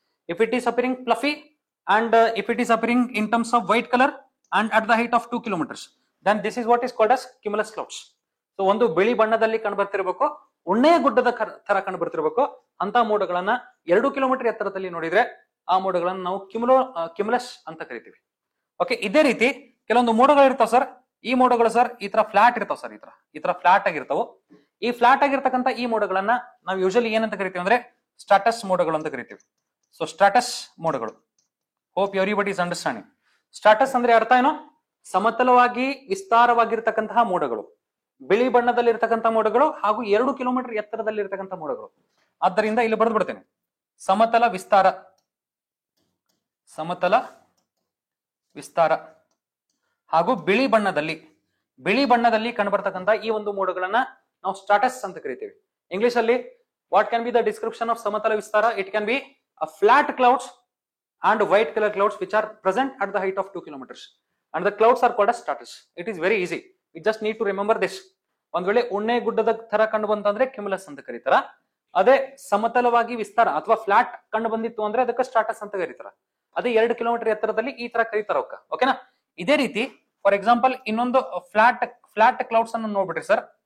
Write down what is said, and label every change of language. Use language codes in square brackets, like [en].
[en] If it is appearing fluffy and if it is appearing in terms of white color and at the height of 2 kilometers, then this is what is called as cumulus clouds. [kn] So ಒಂದು ಬಿಳಿ ಬಣ್ಣದಲ್ಲಿ ಕಂಡು ಬರ್ತಿರ್ಬೇಕು, ಉಣ್ಣೆಯ ಗುಡ್ಡದ ತರ ಕಂಡು ಬರ್ತಿರ್ಬೇಕು. ಅಂತ ಮೋಡಗಳನ್ನ 2 ಕಿಲೋಮೀಟರ್ ಎತ್ತರದಲ್ಲಿ ನೋಡಿದ್ರೆ ಆ ಮೋಡಗಳನ್ನ ನಾವು ಕ್ಯುಮುಲಸ್ ಅಂತ ಕರಿತೀವಿ. ಓಕೆ, ಇದೇ ರೀತಿ ಕೆಲವೊಂದು ಮೋಡಗಳು ಇರ್ತಾವ ಸರ್. ಈ ಮೋಡಗಳು ಸರ್ ಈ ತರ ಫ್ಲಾಟ್ ಇರ್ತಾವ ಸರ್. ಈ ತರ ಫ್ಲಾಟ್ ಆಗಿರ್ತಾವ. ಈ ಫ್ಲಾಟ್ ಆಗಿರ್ತಕ್ಕಂಥ ಈ ಮೋಡಗಳನ್ನ ನಾವು ಯೂಶಲಿ ಏನಂತ ಕರಿತೀವಿ ಅಂದ್ರೆ ಸ್ಟಾಟಸ್ ಮೋಡಗಳು ಅಂತ ಕರಿತೀವಿ. ಸೊ ಸ್ಟಾಟಸ್ ಮೋಡಗಳು. [en] Hope everybody is understanding. [kn] Status ಅಂದ್ರೆ ಅರ್ಥ ಏನು? ಸಮತಲವಾಗಿ ವಿಸ್ತಾರವಾಗಿರ್ತಕ್ಕಂತಹ ಮೋಡಗಳು, ಬಿಳಿ ಬಣ್ಣದಲ್ಲಿ ಇರ್ತಕ್ಕಂಥ ಮೋಡಗಳು ಹಾಗೂ 2 ಕಿಲೋಮೀಟರ್ ಎತ್ತರದಲ್ಲಿ ಇರ್ತಕ್ಕಂಥ ಮೋಡಗಳು. ಆದ್ದರಿಂದ ಇಲ್ಲಿ ಬರೆದು ಬಿಡ್ತೇನೆ, ಸಮತಲ ವಿಸ್ತಾರ, ಸಮತಲ ವಿಸ್ತಾರ ಹಾಗೂ ಬಿಳಿ ಬಣ್ಣದಲ್ಲಿ ಕಂಡುಬರ್ತಕ್ಕಂಥ ಈ ಒಂದು ಮೋಡಗಳನ್ನ ನಾವು ಸ್ಟಾಟಸ್ ಅಂತ ಕರಿತೀವಿ. ಇಂಗ್ಲಿಷ್ ಅಲ್ಲಿ [en] What can be the description of ಸಮತಲ ವಿಸ್ತಾರ? It can be a flat clouds and white color clouds which are present at the height of 2 kilometers, and the clouds are called as stratus. It is very easy, we just need to remember this. [kn] ಒಂದ್ ವೇಳೆ ಉಣ್ಣೆ ಗುಡ್ಡದ ತರ ಕಂಡು ಬಂತಂದ್ರೆ ಕ್ಯುಮುಲಸ್ ಅಂತ ಕರೀತಾರ. ಅದೇ ಸಮತಲವಾಗಿ ವಿಸ್ತಾರ ಅಥವಾ ಫ್ಲಾಟ್ ಕಂಡು ಬಂದಿತ್ತು ಅಂದ್ರೆ ಅದಕ್ಕೆ ಸ್ಟಾಟಸ್ ಅಂತ ಕರೀತಾರ. ಅದೇ 2 ಕಿಲೋಮೀಟರ್ ಎತ್ತರದಲ್ಲಿ ಈ ತರ ಕರೀತಾರ ಅವಕ್ಕ. ಓಕೆನಾ? ಇದೇ ರೀತಿ ಫಾರ್ ಎಕ್ಸಾಂಪಲ್ ಇನ್ನೊಂದು ಫ್ಲಾಟ್ ಕ್ಲೌಡ್ಸ್ ಅನ್ನು ನೋಡ್ಬಿಟ್ರಿ ಸರ್.